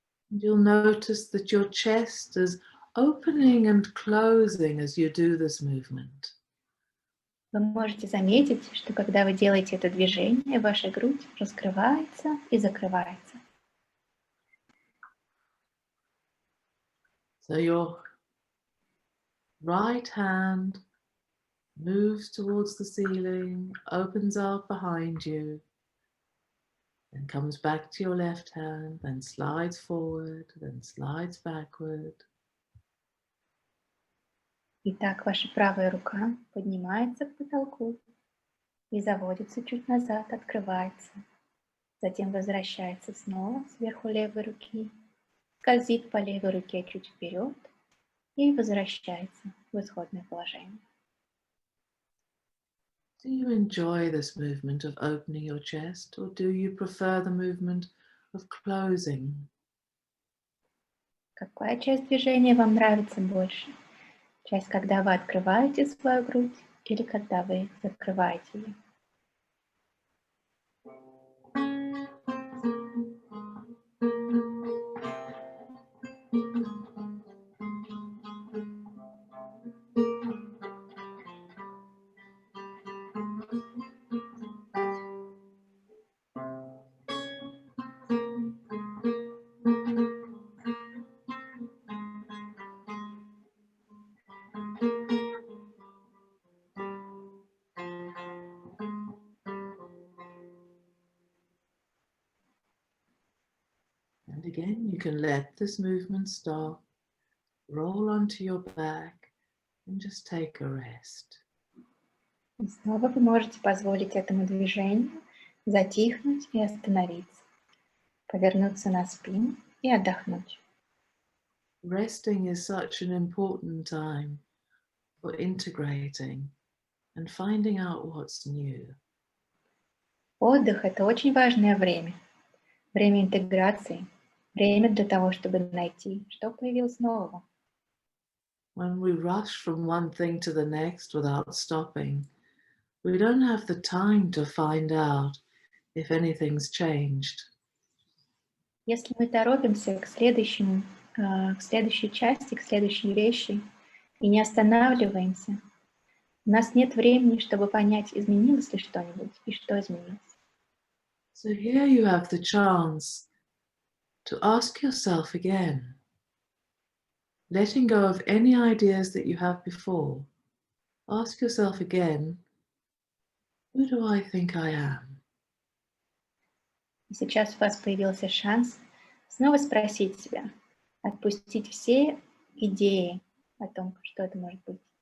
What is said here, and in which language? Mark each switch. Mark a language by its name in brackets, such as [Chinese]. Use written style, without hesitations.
[English] And you'll notice that your chest is opening and closing as you do this movement. [Russian] Вы можете заметить, что когда вы делаете это движение, ваша грудь раскрывается и закрывается. [English] So your right hand moves towards the ceiling, opens out behind you, then comes back to your left hand, then slides forward, then slides backward. [Russian] Итак, ваша правая рука поднимается к потолку и заводится чуть назад, открывается. Затем возвращается снова сверху левой руки, скользит по левой руке чуть вперед и возвращается в исходное положение. [English] Do you enjoy this movement of opening your chest, or do you prefer the movement of closing? [Russian] Какая часть движения вам нравится больше? Часть, когда вы открываете свою грудь, или когда вы закрываете ее? [English] Again, you can let this movement stop, roll onto your back and just take a rest. [Russian] И снова вы можете позволить этому движению затихнуть и остановиться, повернуться на спину и отдохнуть. [English] Resting is such an important time for integrating and finding out what's new. [Russian] Отдых – это очень важное время. Время интеграции, время для того, чтобы найти, что появилось нового. [English] When we rush from one thing to the next without stopping, we don't have the time to find out if anything's changed. [Russian] Если мы торопимся к следующей части, к следующей вещи и не останавливаемся, у нас нет времени, чтобы понять, изменилось ли что-нибудь и что изменилось. [English] So here you have the chance to ask yourself again, letting go of any ideas that you have before. Ask yourself again, who do I think I am? [Russian] И сейчас у вас появился шанс снова спросить себя, отпустить все идеи о том, что это может быть.